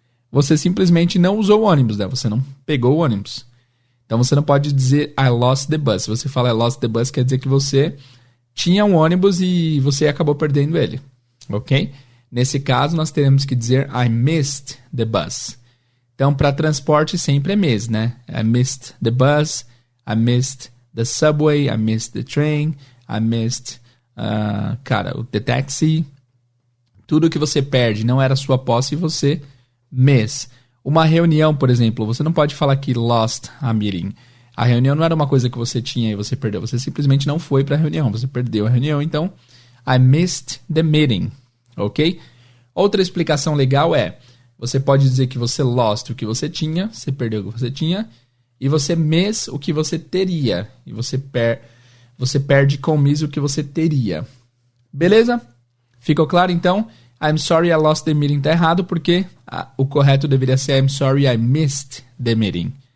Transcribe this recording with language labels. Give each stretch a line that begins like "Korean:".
Portuguese: Você simplesmente não usou o ônibus, né? Você não pegou o ônibus. Então você não pode dizer
English: I lost the bus.
Portuguese: Se você fala I lost the bus, quer dizer que você tinha um ônibus e você acabou perdendo ele, ok? Nesse caso, nós teremos que dizer
English: I missed the bus.
Portuguese: Então, para transporte sempre é miss, né?
English: I missed the bus, I missed the subway, I missed the train, I missed, the taxi.
Portuguese: Tudo que você perde não era sua posse e você miss. Uma reunião, por exemplo, você não pode falar que lost a meeting. A reunião não era uma coisa que você tinha e você perdeu. Você simplesmente não foi para a reunião, você perdeu a reunião. Então,
English: I missed the meeting, ok?
Portuguese: Outra explicação legal é, você pode dizer que você lost o que você tinha, você perdeu o que você tinha, e você miss o que você teria. E você perde com miss o que você teria. Beleza? Ficou claro, então?
English: I'm sorry I lost the meeting
Portuguese: tá errado, porque o correto deveria ser
English: I'm sorry I missed the meeting.